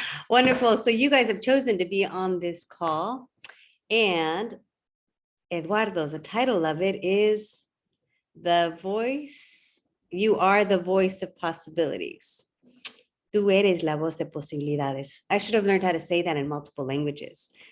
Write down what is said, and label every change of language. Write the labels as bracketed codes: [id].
[en] Wonderful. So you guys have chosen to be on this call. And Eduardo, the title of it is The Voice. You are the voice of possibilities. [es] Tú eres la voz de posibilidades. [en] I should have learned how to say that in multiple languages.